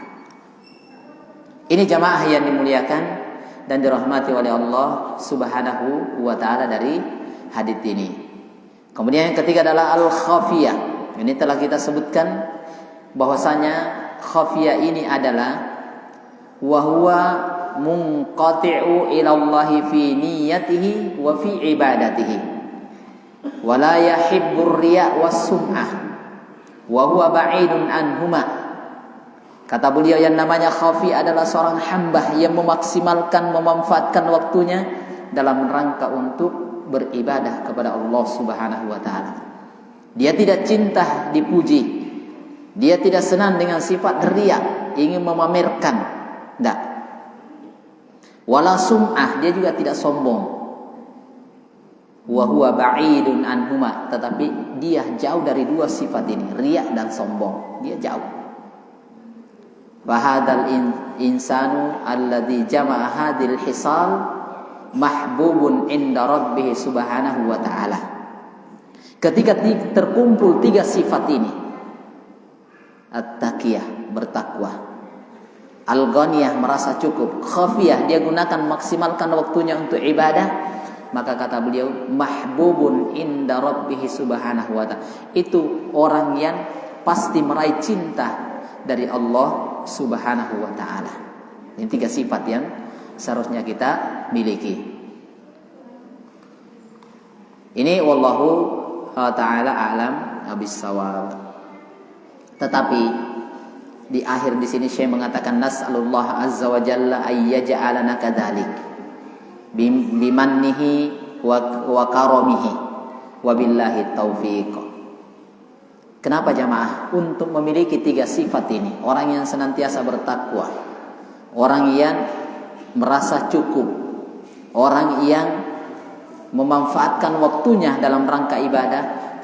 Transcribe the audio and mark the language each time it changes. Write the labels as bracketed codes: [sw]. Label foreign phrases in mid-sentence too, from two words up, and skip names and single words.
[id] Ini jamaah yang dimuliakan dan dirahmati oleh Allah [ar] سبحانه وتعالى [id] dari hadits ini. Kemudian yang ketiga adalah al-khafiyah. Ini telah kita sebutkan bahwasanya khafiyah ini adalah [ar] وهو منقطع إلى الله في نيته وفي عبادته ولا يحب الرياء والسمعة وهو بعيد عنهما. [id] Kata beliau yang namanya khafi adalah seorang hamba yang memaksimalkan, memanfaatkan waktunya dalam rangka untuk beribadah kepada Allah [ar] سبحانه وتعالى. [id] Dia tidak cinta dipuji, dia tidak senang dengan sifat riya, ingin memamerkan, tidak. [ar] ولا سمعة, [id] dia juga tidak sombong. [ar] وهو بعيد عنهما, [id] tetapi dia jauh dari dua sifat ini, riya dan sombong. Dia jauh. [ar] وهذا الإنسان الذي جمع هذه الخصال محبوب عند ربه سبحانه وتعالى. [id] Ketika terkumpul tiga sifat ini, at-taqiyah, bertakwa, al-ghaniyah, merasa cukup, khafiyah, dia gunakan maksimalkan waktunya untuk ibadah, maka kata beliau [ar] محبوب عند ربه سبحانه وتعالى, [id] itu orang yang pasti meraih cinta dari Allah [ar] سبحانه وتعالى. [id] Ini tiga sifat yang seharusnya kita miliki. [ar] Ini والله تعالى أعلم بالصواب. [id] Tetapi di akhir di sini Syekh mengatakan [ar] نسأل الله عز وجل أن يجعلنا كذلك بمنه وكرمه وبالله التوفيق. [id] Kenapa jamaah? Untuk memiliki tiga sifat ini. Orang yang senantiasa bertakwa, orang yang merasa cukup, orang yang memanfaatkan waktunya dalam rangka ibadah.